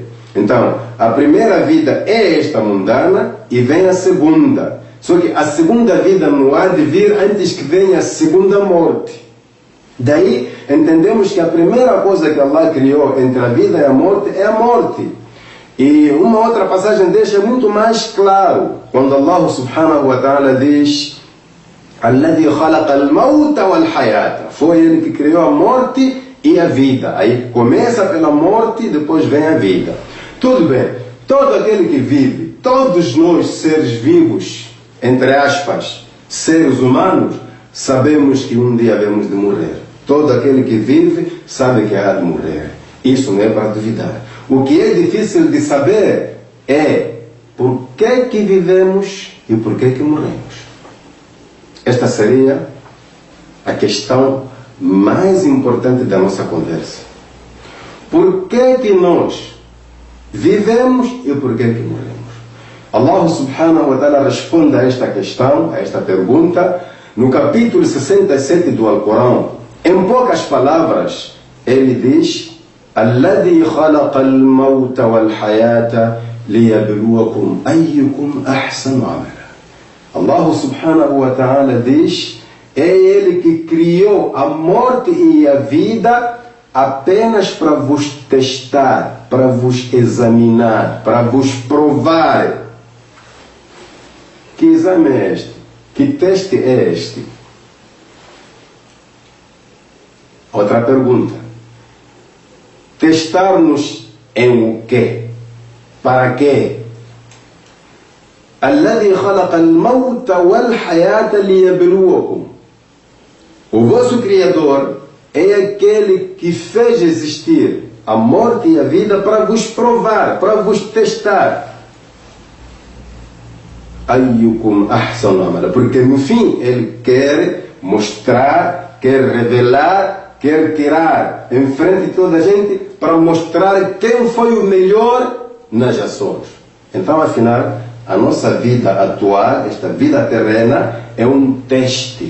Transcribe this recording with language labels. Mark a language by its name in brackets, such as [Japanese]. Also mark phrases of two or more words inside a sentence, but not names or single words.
[Portuguese] Então, a primeira vida é esta mundana e vem a segunda. Só que a segunda vida não há de vir antes que venha a segunda morte. Daí entendemos que a primeira coisa que Allah criou entre a vida e a morte é a morte. E uma outra passagem deixa muito mais claro, quando Allah [Arabic] سبحانه وتعالى [Portuguese] diz: [Arabic] الذي خلق الموت والحياة. [Portuguese] Foi ele que criou a morte e a vida. Aí começa pela morte e depois vem a vida. Tudo bem, todo aquele que vive, todos nós seres vivos, entre aspas, seres humanos, sabemos que um dia havemos de morrer. Todo aquele que vive sabe que há de morrer. Isso não é para duvidar. O que é difícil de saber é por que vivemos e por que morremos. Esta seria a questão mais importante da nossa conversa. Por que nós vivemos e por que morremos? Allah [Arabic] سبحانه وتعالى [Portuguese] responde a esta questão, a esta pergunta, no capítulo 67 do Alcorão. Em poucas palavras, ele diz: [Arabic] الذي خلق الموت والحياة ليبلوكم أيكم أحسن عملا. [Portuguese] Allah [Arabic] سبحانه وتعالى [Portuguese] diz: é ele que criou a morte e a vida apenas para vos testar, para vos examinar, para vos provar. Que exame é este? Que teste é este? Outra pergunta. Testar-nos em o quê? Para quê? [Arabic] الذي خلق الموت والحياة ليبلوكم. [Portuguese] O vosso Criador é aquele que fez existir a morte e a vida para vos provar, para vos testar. [Arabic] أيكم أحسن عملا. [Portuguese] Porque no fim ele quer mostrar, quer revelar, quer tirar em frente de toda a gente para mostrar quem foi o melhor nas ações. Então, afinal, a nossa vida atual, esta vida terrena, é um teste.